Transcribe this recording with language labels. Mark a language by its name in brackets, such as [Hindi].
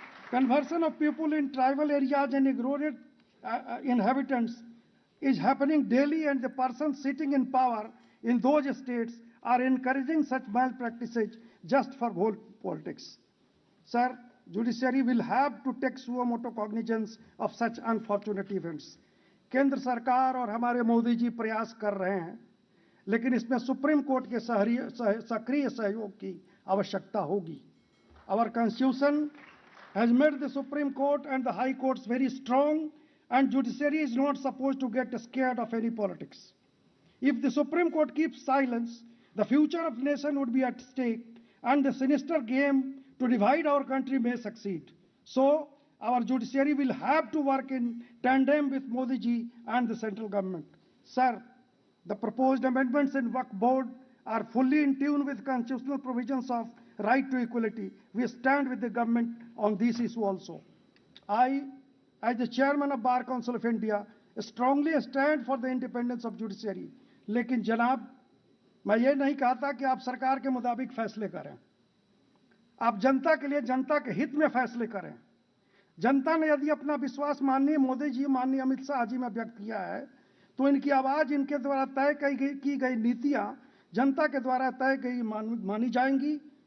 [English] Conversion of people in tribal areas and eroded inhabitants is happening daily, and the persons sitting in power in those states are encouraging such malpractices just for vote politics. Sir, judiciary will have to take suo motu cognizance of such unfortunate events. [Hindi] केंद्र सरकार और हमारे मोदी जी प्रयास कर रहे हैं, लेकिन इसमें सुप्रीम कोर्ट के सक्रिय सहयोग की आवश्यकता होगी. [English] Our constitution has made the Supreme Court and the High Courts very strong, and judiciary is not supposed to get scared of any politics. If the Supreme Court keeps silence, the future of the nation would be at stake, and the sinister game to divide our country may succeed. So, our judiciary will have to work in tandem with Modi ji and the central government. Sir, the proposed amendments in Waqf Board are fully in tune with constitutional provisions of right to equality. We stand with the government on this issue also. I, as the chairman of Bar Council of India, strongly stand for the independence of judiciary. [Hindi] लेकिन जनाब, मैं ये नहीं कहता कि आप सरकार के मुताबिक फैसले करें. आप जनता के लिए, जनता के हित में फैसले करें. जनता ने यदि अपना विश्वास माननीय मोदी जी, माननीय अमित शाह जी में व्यक्त किया है, तो इनकी आवाज, इनके द्वारा तय की गई नीतियां जनता के द्वारा तय की मानी जाएंगी.